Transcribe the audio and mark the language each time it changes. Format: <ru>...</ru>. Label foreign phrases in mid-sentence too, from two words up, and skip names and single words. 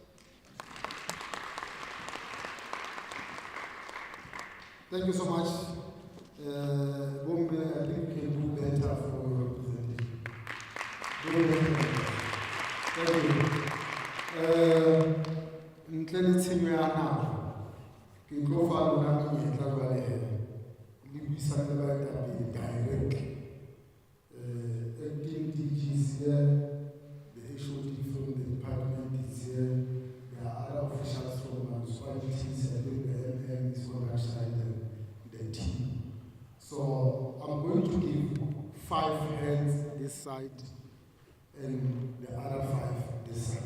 <en>Thank you so much. Bombe, I think you can do better for your representation. Thank you.</en> <tn>Ntlele team ya now. Ke go fa lona menyetla ba le le buisana ba ka directly.</tn> <en>Acting DG is here, the HOD from the department is here, there are other officials from municipalities, I think the MM is on that side, and the team. So I'm going to give 5 hands this side and the other 5 this side.</en>